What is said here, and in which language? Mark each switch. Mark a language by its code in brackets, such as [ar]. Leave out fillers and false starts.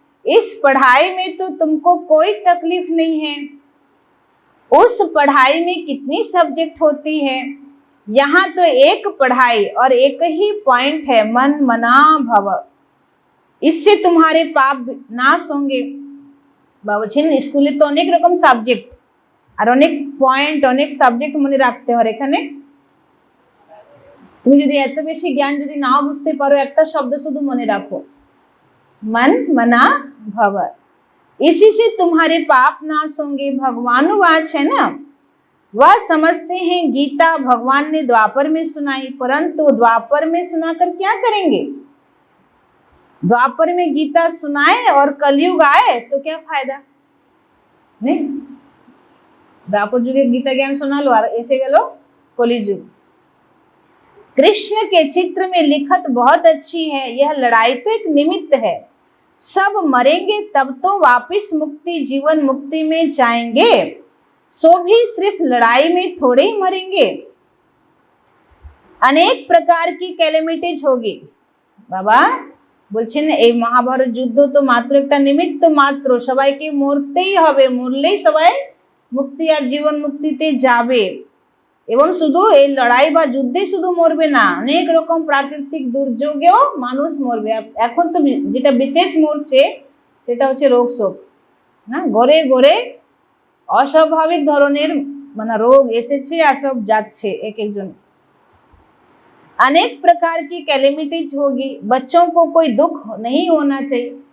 [hi] इस पढ़ाई में तो तुमको कोई तकलीफ नहीं है। उस पढ़ाई में कितनी सब्जेक्ट होती है, यहाँ तो एक पढ़ाई और एक ही पॉइंट है, मन मना भव। इससे तुम्हारे पाप नाश होंगे। [bn] বাবুছেন স্কুলে তো অনেক রকম সাবজেক্ট আর অনেক পয়েন্ট, অনেক সাবজেক্ট মনে রাখতে হয়। এখানে তুমি যদি এত বেশি জ্ঞান যদি নাও বুঝতে পারো, একটা শব্দ শুধু মনে রাখো, [hi] मन मना भव, इसी से तुम्हारे पाप नाश होंगे। भगवान वाच है ना, वह समझते हैं गीता भगवान ने द्वापर में सुनाई, परंतु द्वापर में सुनाकर क्या करेंगे। द्वापर में गीता सुनाए और कलयुग आए तो क्या फायदा नहीं। द्वापर युगे गीता ज्ञान सुना लो और ऐसे गलो कलियुग। कृष्ण के चित्र में लिखत बहुत अच्छी है, यह लड़ाई तो एक निमित्त है, सब मरेंगे तब तो वापिस मुक्ति जीवन मुक्ति में जाएंगे, सो भी सिर्फ लड़ाई में थोड़े ही मरेंगे। अनेक प्रकार की कैलेमिटीज होगी। [bn] बाबा বলছেন এই মহাভারত যুদ্ধ তো মাত্র একটা নিমিত্ত মাত্র, সবাইকে মরতেই হবে, মরলেই সবাই মুক্তি আর জীবন মুক্তিতে যাবে। এবং শুধু এই লড়াই বা যুদ্ধে শুধু মরবে না, অনেক রকম প্রাকৃতিক দুর্যোগেও মানুষ মরবে। এখন তো যেটা বিশেষ মরছে সেটা হচ্ছে রোগ শোক না, ঘরে ঘরে অস্বাভাবিক ধরনের মানে রোগ এসেছে আর সব যাচ্ছে এক একজন। [hi] अनेक प्रकार की कैलेमिटीज होगी, बच्चों को कोई दुख नहीं होना चाहिए।